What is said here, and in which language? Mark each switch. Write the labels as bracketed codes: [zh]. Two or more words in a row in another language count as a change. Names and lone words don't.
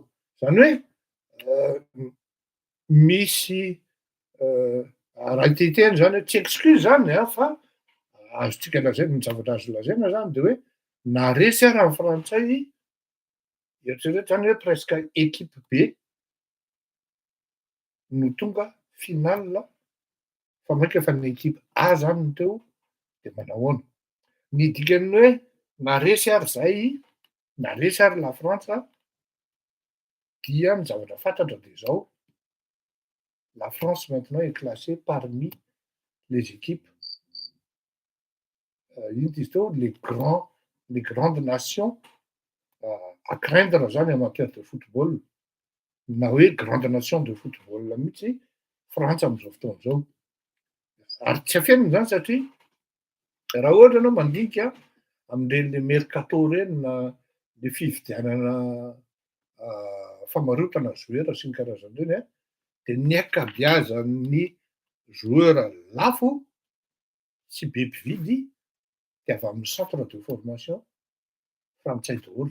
[mg] Zany hoe misy raha hitetehana zany hoe tsy excuse zany fa azotsika lazaina ny zavatra azo lazaina zany de hoe naresy ara ny frantsay eritreretra zany hoe [fr] presque équipe [mg] be no tonga finale fa maika fa ny [fr] équipe A [mg] zany no teo de manahoana. Ny dikany hoe naresy ary zay naresy ary [fr] la France dia ny zavatra fantatra de zao la France maintenant est classée parmi les équipes [mg] ino ty izy teo [fr] les grandes nations à craindre [mg] zany [fr] en matière de football [mg] na hoe [fr] grande nation de football [mg] mihitsy Frantsa am'zao fotoana zao. Ary tsy afenina zany satria raha ohatra anao mandinika am'reny mercato reny na le fividianana famarotana joueur sy ny karazan'reny de ny ankabeazan'ny joueur lafo sy be mpividy de avy amin'ny [fr] centre de formation [mg] frantsay daholo.